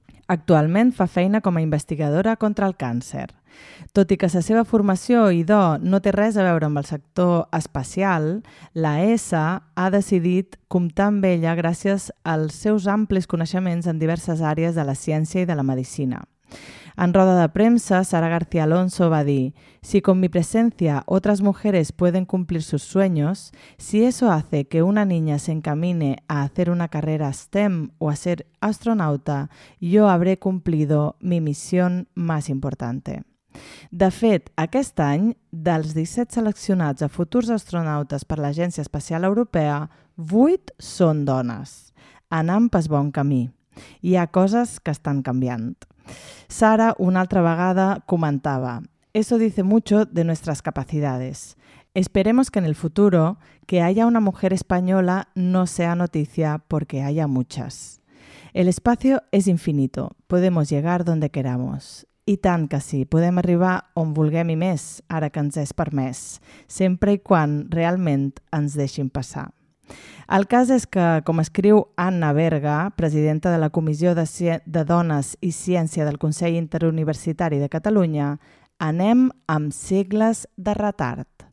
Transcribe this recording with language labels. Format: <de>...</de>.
<ca>Actualment fa feina com a investigadora contra el càncer. Tot i que la seva formació i do no té res a veure amb el sector espacial, la ESA ha decidit comptar amb ella gràcies als seus amplis coneixements en diverses àrees de la ciència i de la medicina. En roda de premsa,</ca> <es>Sara García Alonso</es> <ca>va dir:</ca> <es>«Si con mi presencia otras mujeres pueden cumplir sus sueños, si eso hace que una niña se encamine a hacer una carrera STEM o a ser astronauta, yo habré cumplido mi misión más importante».</es> <ca>De fet, aquest any, dels 17 seleccionats a futurs astronautes per l'Agència Espacial Europea, 8 són dones. Anant pas bon camí. Hi ha coses que estan canviant.</ca> <es>Sara,</es> <ca>una altra vegada, comentava:</ca> <es>«Eso dice mucho de nuestras capacidades. Esperemos que en el futuro, que haya una mujer española no sea noticia porque haya muchas. El espacio es infinito, podemos llegar donde queramos».</es> <ca>I tant que sí, podem arribar on vulguem i més, ara que ens és permès, sempre i quan realment ens deixin passar. El cas és que, com escriu Anna Berga, presidenta de la Comissió de Dones i Ciència del Consell Interuniversitari de Catalunya, anem amb segles de retard.</ca>